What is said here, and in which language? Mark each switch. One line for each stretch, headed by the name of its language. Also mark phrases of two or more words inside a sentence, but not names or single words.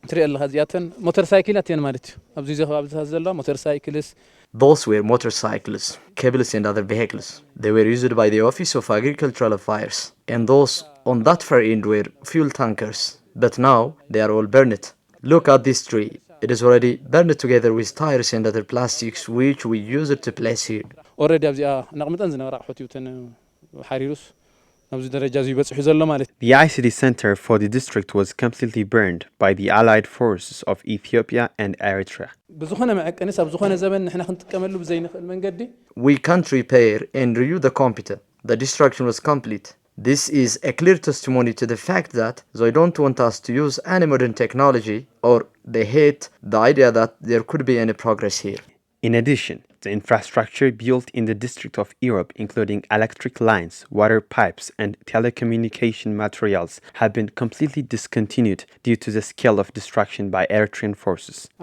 English: Those were motorcycles, cables and other vehicles. They were used by the Office of Agricultural Affairs, and those on that far end were fuel tankers, but now they are all burned. Look at this tree. It is already burned together with tires and other plastics which we use it to place here.
Tigrinya: already ኣብዚኣ ነቕምጠን ዝነበራ ኣቑሑት እዩ ተን ሓሪሩስ ናብዚ ደረጃ እዚ ይበፅሑ ዘሎ ማለት እዩ።
English: The ICD center for the district was completely burned by the allied forces of Ethiopia and Eritrea.
Tigrinya: ብዝኾነ መዐቀኒስ ኣብ ዝኾነ ዘመን ንሕና ክንጥቀመሉ ብዘይንኽእል መንገዲ
English: We can't repair and renew the computer. The destruction was complete. This is a clear testimony to the fact that they don't want us to use any modern technology, or they hate the idea that there could be any progress here. In addition, the infrastructure built in the district of Europe, including electric lines, water pipes, and telecommunication materials, have been completely discontinued due to the scale of destruction by Eritrean forces.